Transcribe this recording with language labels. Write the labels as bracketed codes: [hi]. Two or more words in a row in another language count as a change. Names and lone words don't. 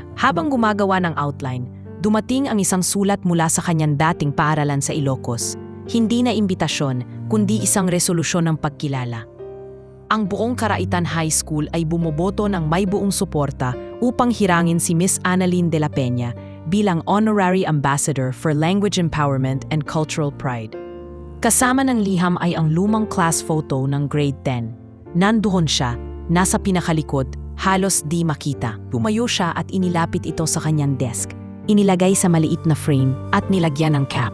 [tl] Habang gumagawa ng outline, dumating ang isang sulat mula sa kanyang dating paaralan sa Ilocos. Hindi na imbitasyon, kundi isang resolusyon ng pagkilala. Ang buong Karaitan High School ay bumoboto ng may buong suporta upang hirangin si Miss Annalyn de la Peña bilang [en] Honorary Ambassador for Language Empowerment and Cultural Pride. [tl] Kasama ng liham ay ang lumang [en] class photo [tl] ng grade 10. Nandoon siya, nasa pinakalikod, halos di makita. Tumayo siya at inilapit ito sa kanyang desk. Inilagay sa maliit na frame at nilagyan ng cap.